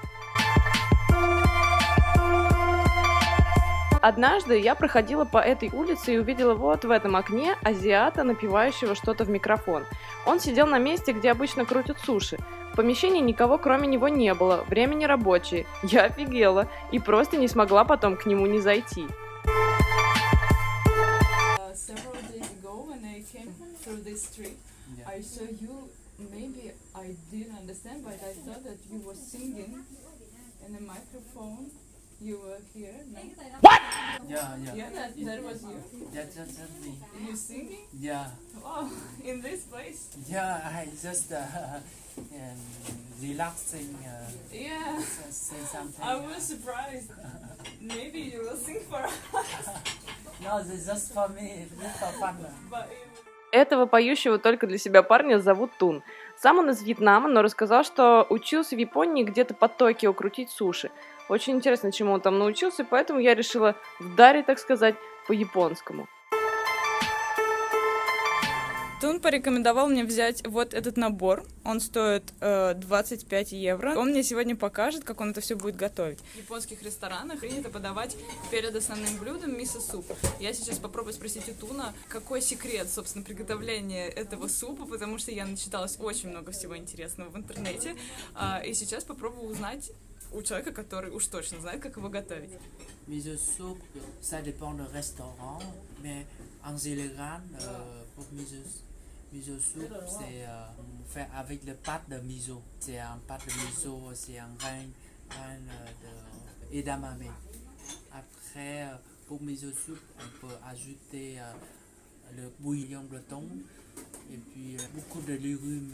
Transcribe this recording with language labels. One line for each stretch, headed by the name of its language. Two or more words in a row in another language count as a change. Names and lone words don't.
Russian: Однажды я проходила по этой улице и увидела вот в этом окне азиата, напивающего что-то в микрофон. Он сидел на месте, где обычно крутят суши. В помещении никого кроме него не было, время не рабочее. Я офигела и просто не смогла потом к нему не зайти.
English: You were here, no? What? Yeah, that was you. That's me. You singing? Yeah, Wow, in this place? yeah. I just relaxing. Yeah, Say something. I was surprised. Maybe you will sing for us, No, it's just for me. It's for fun. but
Russian: Этого поющего только для себя парня зовут Тун. Сам он из Вьетнама, но рассказал, что учился в Японии где-то под Токио крутить суши. Очень интересно, чему он там научился, поэтому я решила вдарить, так сказать, по-японскому. Тун порекомендовал мне взять вот этот набор. Он стоит 25 евро. Он мне сегодня покажет, как он это все будет готовить. В японских ресторанах принято подавать перед основным блюдом мисо-суп. Я сейчас попробую спросить у Туна, какой секрет, собственно, приготовления этого супа, потому что я начиталась очень много всего интересного в интернете. И сейчас попробую узнать у человека, который уж точно знает, как его готовить.
English: Miso soup,
French: ça dépend du restaurant, mais en général, pour
English: miso soup,
French: c'est fait avec le pâte de miso. C'est un pâte de miso, c'est un grain d'edamame. Après, pour
English: miso soup,
French: on peut ajouter le bouillon de thon et puis beaucoup de légumes.